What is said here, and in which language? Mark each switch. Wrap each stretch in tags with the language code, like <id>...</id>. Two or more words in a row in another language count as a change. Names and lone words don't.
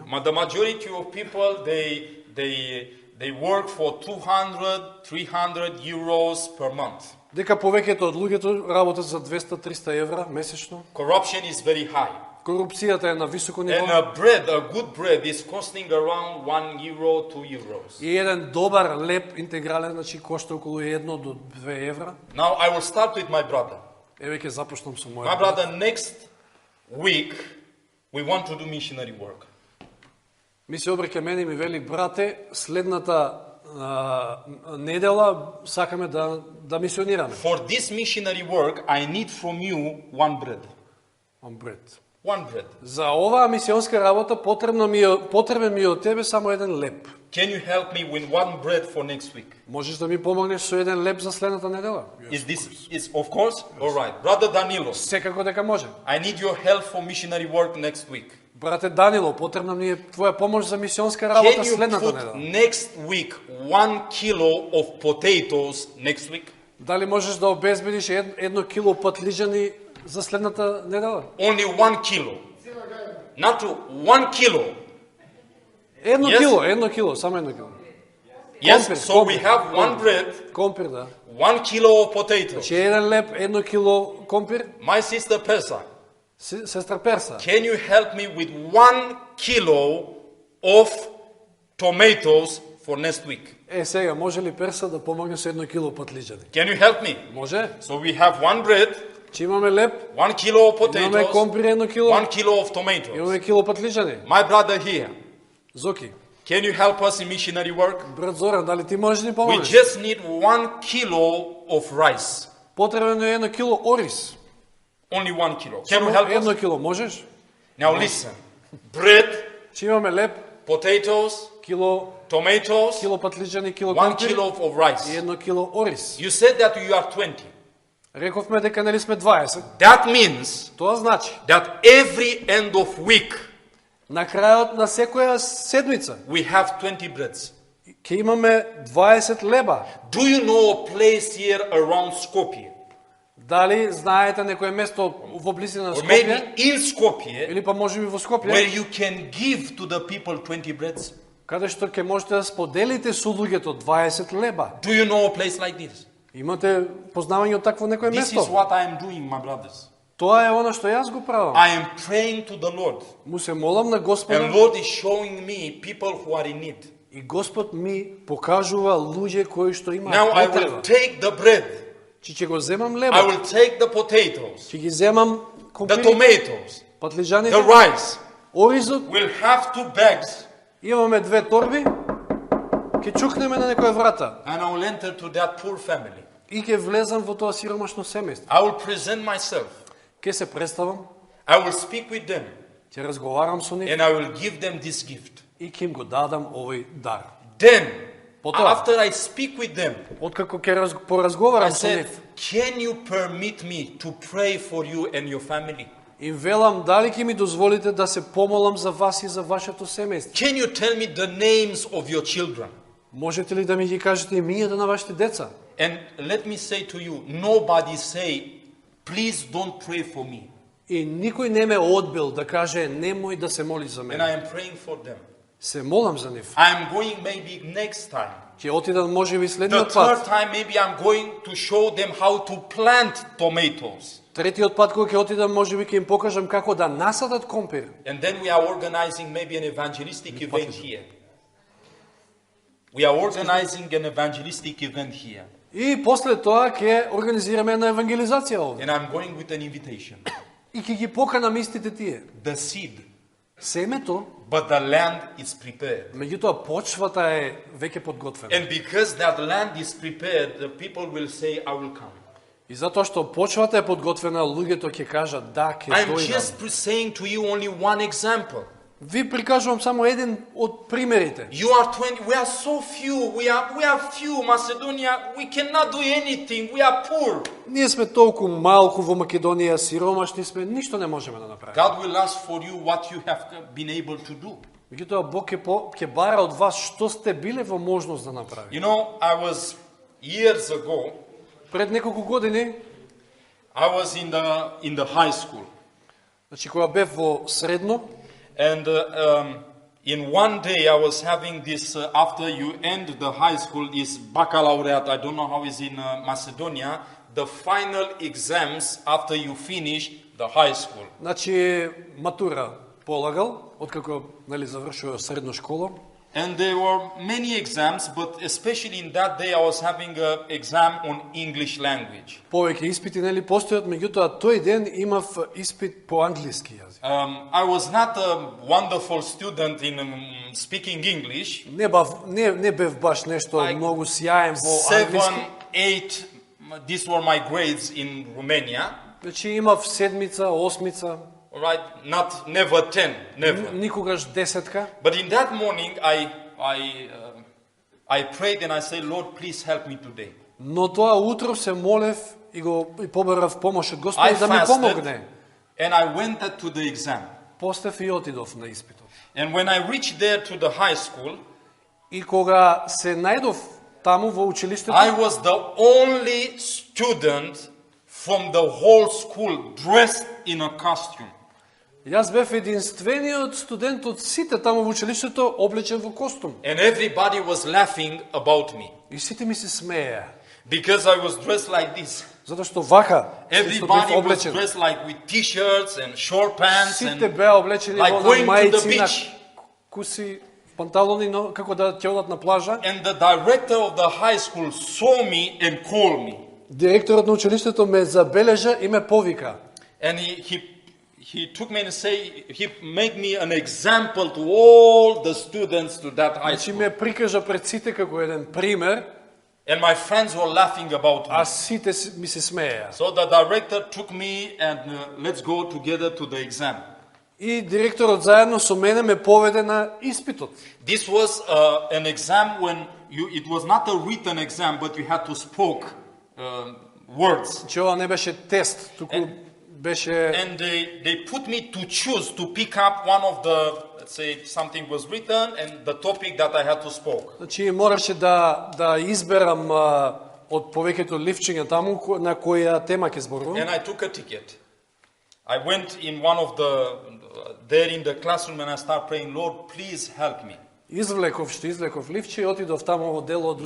<en>but the majority of people they work for 200, 300 euros per month.</en> <mk>дека повеќето од луѓето работат за 200-300 евра месечно.</mk> <en>Corruption is very high.</en> <mk>Корупцијата е на високо</mk> <en>And</en> <mk>ниво.</mk> <en>a good bread is costing around 1 euro, 2 euros.</en> <mk>И еден добар леп интегрален, значи кошта околу 1 до 2 евра.</mk> <en>Now I will start with my brother.</en> <mk>Еве ќе започнам со</mk> <en>My</en> <mk>мојот.</mk> <en>brother, next week we want to do missionary work.</en> <mk>Ми се обраќа мене и ми вели, брате, следната недела сакаме да мисионираме.</mk> <en>For this missionary work, I need from you one bread. On bread. One bread.</en> <mk>За оваа мисионска работа потребен ми е од тебе само еден леп.</mk> <en>Can you help me with one bread for next week?</en> <mk>Можеш да ми помогнеш со еден леп за следната недела?</mk> <en>Is this is of course? All right. Brother Danilo,</en> <mk>Секако дека може.</mk> <en>I need your help for missionary work next week.</en> <mk>Брате Данило, потребна ми е твоја помош за мисионска работа</mk> <en>Can you</en> <mk>следната</mk> <en>put</en> <mk>недела.</mk> <en>next week 1 kilo of potatoes next week?</en> <mk>Дали можеш да обезбедиш 1 кило патлиџани за следната недела?</mk> <en>Only 1 kilo. Not 1 kilo.</en> <mk>1</mk> <en>Yes.</en> <mk>кило, 1 кило, само 1 кило.</mk> <en>Yes,</en> <mk>Компир,</mk> <en>so we</en> <mk>компир,</mk> <en>have one</en> <mk>компир.</mk> <en>bread,</en> <mk>Компир, да.</mk> <en>1 kilo of potatoes.</en> <mk>Че еден леп, 1 кило компир.</mk> <en>My sister Persa,</en> <mk>Сестра Перса,</mk> <en>can you help me with 1 kilo of tomatoes for next week?</en> <mk>сега, може ли Перса да помогне со 1 кило патлиџани?</mk> <en>Can you help me?</en> <mk>Може?</mk> <en>So we have one bread,</en> <mk>Че имаме леп,</mk> <en>1 kilo of</en> <mk>имаме</mk> <en>potatoes,</en> <mk>компир 1 кило,</mk> <en>1 kilo of tomatoes.</en> <mk>имаме кило патлиџани.</mk> <en>My brother here,</en> <mk>Зоки,</mk> <en>can you help us in missionary work?</en> <mk>брат Зоран, дали ти можеш да ни</mk> <en>We</en> <mk>помогнеш?</mk> <en>just need 1 kilo of rice.</en> <mk>Потребно е 1 кило ориз.</mk> <en>Only 1 kilo. Can you</en> <mk>Само</mk> <en>help us?</en> <mk>1 кило, можеш?</mk> <en>Now listen. Bread,</en> <mk>Че имаме леп,</mk> <en>potatoes,</en> <mk>кило</mk> <en>tomatoes,</en> <mk>патлиџани, кило</mk> <en>1</en> <mk>компир</mk> <en>kilo of</en> <mk>и</mk> <en>rice.</en> <mk>1 кило ориз.</mk> <en>You said that you are 20.</en> <mk>Рековме дека нели сме 20.</mk> <en>That means</en> <mk>Тоа значи,</mk> <en>that every end of week</en> <mk>на крајот на секоја седмица</mk> <en>we have 20 breads.</en> <mk>ќе имаме 20 леба.</mk> <en>Do you know a place here around Skopje?</en> <mk>Дали знаете некое место во близина на</mk> <en>Or maybe</en> <mk>Скопје</mk> <en>in Skopje</en> <mk>или па можеби во</mk> <en>where</en> <mk>Скопје,</mk> <en>you can give to the people 20 breads?</en> <mk>каде што ќе можете да споделите со луѓето 20 леба.</mk> <en>Do you know a place like this?</en> <mk>Имате познавање од такво некое</mk> <en>This is</en> <mk>место?</mk> <en>what I am doing, my brothers.</en> <mk>Тоа е она што јас го правам.</mk> <en>I am praying to the Lord.</en> <mk>Му се молам на Господа</mk> <en>And Lord is showing me people who are in need.</en> <mk>и Господ ми покажува луѓе кои што имаат</mk> <en>Now I</en> <mk>потреба.</mk> <en>will take the bread.</en> <mk>Ќе го земам</mk> <en>I</en> <mk>лебо,</mk> <en>will take the potatoes,</en> <mk>ќе ги земам</mk> <en>the</en> <mk>компирите,</mk> <en>tomatoes,</en> <mk>патлижаните,</mk> <en>the rice.</en> <mk>оризот,</mk> <en>We'll have 2 bags</en> <mk>имаме 2 торби, ќе чукнеме на некоја врата</mk> <en>and I will enter to that poor family.</en> <mk>и ќе влезам во тоа сиромашно семејство.</mk> <en>I will present myself.</en> <mk>Ќе се представам,</mk> <en>I will speak with them</en> <mk>ќе разговарам со нив</mk> <en>and I will give them this gift.</en> <mk>и ќе им го дадам овој дар.</mk> <en>Then,</en> <mk>Потоа,</mk> <en>after I speak with them,</en> <mk>откако ќе</mk> <en>I</en> <mk>поразговарам со</mk> <en>said,</en> <mk>нив,</mk> <en>can you permit me to pray for you and your family?</en> <mk>им велам дали ќе ми дозволите да се помолам за вас и за вашето семејство.</mk> <en>Can you tell me the names of your children?</en> <mk>Можете ли да ми ги кажете имињата на вашите деца?</mk> <en>And let me say to you, nobody say, please don't pray for me.</en> <mk>И никој не ме одбил да каже немој да се моли за</mk> <en>And</en> <mk>мене.</mk> <en>I am praying for them.</en> <mk>Се молам за нив.</mk> <en>I am going maybe next time.</en> <mk>Ќе отидам можеби</mk> <en>The</en> <mk>следниот</mk> <en>third</en> <mk>пат.</mk> <en>time maybe I'm going to show them how to plant tomatoes.</en> <mk>Третиот пат кога ќе отидам можеби ќе им покажам како да насадат компир.</mk> <en>And then we are organizing maybe an evangelistic event here. We are organizing an evangelistic event here.</en> <mk>И после тоа ќе организираме една евангелизација овде.</mk> <en>And I'm going with an invitation.</en> <mk>И ќе ги поканам истите тие.</mk> <en>The seed,</en> <mk>Семето,</mk> <en>but the land is prepared.</en> <mk>меѓутоа почвата е веќе подготвена.</mk> <en>And because that land is prepared, the people will say, I will come.</en> <mk>И затоа што почвата е подготвена, луѓето ќе кажат да, ќе</mk> <en>I'm</en> <mk>дојдам.</mk> <en>just saying to you only one example.</en> <mk>Ви прикажувам само еден од примерите.</mk> <en>You are 20, we are so few, we are few, Macedonia, we cannot do anything, we are poor.</en> <mk>Ние сме толку малку во Македонија, сиромашни сме, ништо не можеме да направиме.</mk> <en>God will ask for you what you have been able to do.</en> <mk>Меѓутоа Бог ќе бара од вас што сте биле во можност да направите.</mk> <en>You know, I was years ago,</en> <mk>Пред неколку години,</mk> <en>I was in the high school.</en> <mk>значи кога бев во средно,</mk> <en>And in one day I was having this, after you end the high school, is baccalaureate, I don't know how it's in Macedonia, the final exams after you finish the high school.</en> <mk>значи матура полагал, откако нели завршува средно школа.</mk> <en>And there were many exams, but especially in that day I was having an exam on English language.</en> <mk>Повеќе испити нели постојат, меѓутоа тој ден имав испит по англиски јазик.</mk> <en>I was not a wonderful student in speaking English.</en> <mk>Не бев баш нешто</mk> <en>Like</en> <mk>многу сјаен во</mk> <en>7,</en> <mk>англиски.</mk> <en>8, these were my grades in Romania.</en> <mk>Значи имав седмица, осмица,</mk> <en>All right, never 10, never.</en> <mk>никогаш десетка.</mk> <en>But in that morning, I prayed and I said, Lord, please help me today.</en> <mk>Но тоа утро се молев и побарав помош од</mk> <en>I</en> <mk>Господ да ми</mk> <en>fasted</en> <mk>помогне.</mk> <en>and I went to the exam.</en> <mk>Постев и отидов на испитот.</mk> <en>And when I reached there to the high school,</en> <mk>И кога се најдов таму во училиштето,</mk> <en>I was the only student from the whole school dressed in a costume.</en> <mk>јас бев единствениот студент од сите таму во училиштето облечен во костум.</mk> <en>And everybody was laughing about me</en> <mk>И сите ми се смееа.</mk> <en>because I was dressed like this.</en> <mk>Затоа што вака, што бев</mk> <en>Everybody was</en> <mk>облечен.</mk> <en>dressed like with t-shirts and short pants</en> <mk>Сите</mk> <en>and</en> <mk>беа облечени</mk> <en>like</en> <mk>во</mk> <en>going to the</en> <mk>мајци, на</mk> <en>beach.</en> <mk>куси, панталони, но како да ќе одат на плажа.</mk> <en>And the director of the high school saw me and called me.</en> <mk>Директорот на училиштето ме забележа и ме повика.</mk> <en>And he took me and he made me an example to all the students to that high</en> <mk>Значи</mk> <en>school.</en> <mk>ме прикажа пред сите како еден пример,</mk> <en>And my friends were laughing about me.</en> <mk>а сите ми се смееа.</mk> <en>So the director took me and let's go together to the exam.</en> <mk>И директорот заедно со мене ме поведе на испитот.</mk> <en>This was an exam when it was not a written exam, but you had to words.</en> <mk>Че ова не беше тест, туку беше...</mk> <en>And they put me to choose to pick up one of the, let's say something was written and the topic that I had to spoke.</en> <mk>Значи мораше да изберам од повеќето ливчиња таму на која тема ќе зборувам.</mk> <en>And I took a ticket. I went in one of there in the classroom and I started praying, Lord, please help me.</en> <mk>Извлеков ливче и отидов таму во дело од</mk>